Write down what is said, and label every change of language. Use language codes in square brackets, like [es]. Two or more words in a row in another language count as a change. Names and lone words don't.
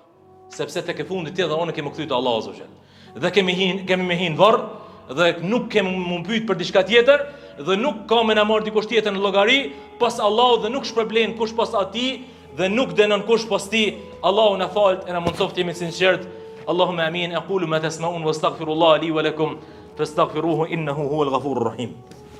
[sq] Sepse tek e fundit tjetër unë kemi kthyt Allahu [ar] عز وجل. [sq] Dhe kemi me hin varr dhe nuk kemi më pyet për diçka tjetër dhe nuk ka me na marr dikush tjetër në llogari pas Allahut dhe nuk shpërblen kush pas atij dhe nuk dënon kush pas ti. Allahu na falt e na mundsoft jemi sinqert. [ar] اللهم آمين. أقول ما تسمعون وأستغفر الله لي ولكم فاستغفروه إنه هو الغفور الرحيم.